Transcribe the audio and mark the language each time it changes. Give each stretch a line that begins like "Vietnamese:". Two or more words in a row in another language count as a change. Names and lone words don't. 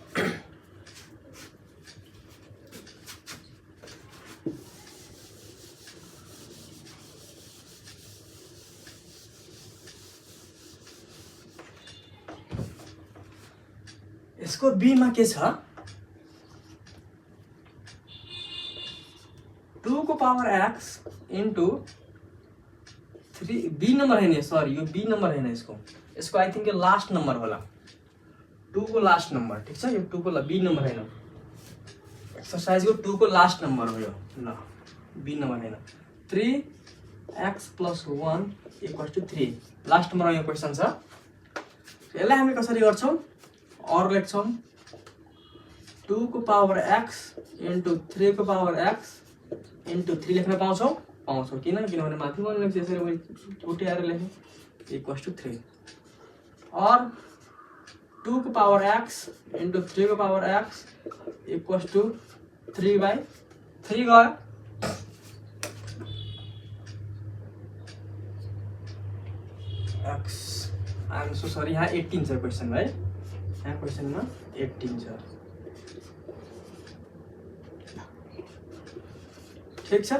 Nepali: यसको बी मा के छ? 2 को पावर x * 3 बी नंबर
Hindi: है नहीं,
Nepali: सॉरी यो बी नंबर
Hindi: है ना, इसको
English: I think last number
Nepali: होला, 2 को
English: last number,
Nepali: ठीक छ? यो 2 को बी नंबर
Hindi: है ना,
Nepali: एक्सरसाइज को 2 को
English: last number
Nepali: हो यो। ल बी नंबर
Hindi: है ना,
Nepali: 3x + 1 = 3
English: last number
Nepali: यो क्वेशन छ। यसलाई हामी कसरी गर्छौं? और लेख्छौं 2 को पावर x * 3 को पावर x * 3 लेख्न पाउँछौं? पाउँछौं। किनभने माथि मैले लेख्छु यसरी, मैले छुट्याएर लेखेँ = 3 और 2 को पावर x * 3 को पावर x = 3/3 गयो। x
English: I am so sorry,
Nepali: यहाँ 18 छ क्वेसन है, यहाँ क्वेसनमा 18 छ, ठीक छ?